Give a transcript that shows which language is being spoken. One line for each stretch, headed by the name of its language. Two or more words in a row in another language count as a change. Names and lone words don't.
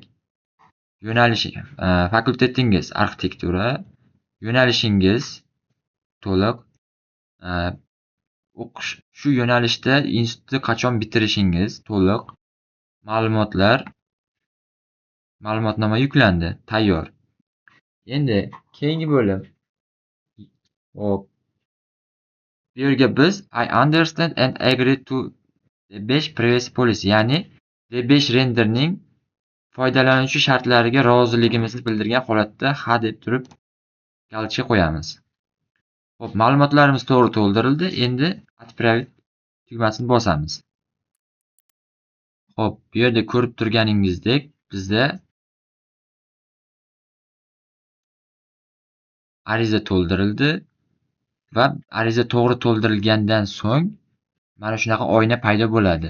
Uzbek: Yo'nalish, fakultetingiz arxitektura, yo'nalishingiz to'liq, o'qish shu yo'nalishda institutni qachon bitirishingiz to'liq, ma'lumotnoma yuklandi, tayyor. Endi keyingi bo'lim. Hop. Bu yerga biz
English: I understand and agree to D5 privacy policy,
Uzbek: ya'ni D5 renderning foydalanuvchi shartlariga roziligimizni bildirgan holatda ha deb turib galchka qo'yamiz. Xo'p, ma'lumotlarimiz to'g'ri to'ldirildi. Endi отправить tugmasini bosamiz. Xo'p, bu yerda ko'rib turganingizdek bizda ariza to'ldirildi va ariza to'g'ri to'ldirilgandan so'ng mana shunaqa oyna paydo bo'ladi.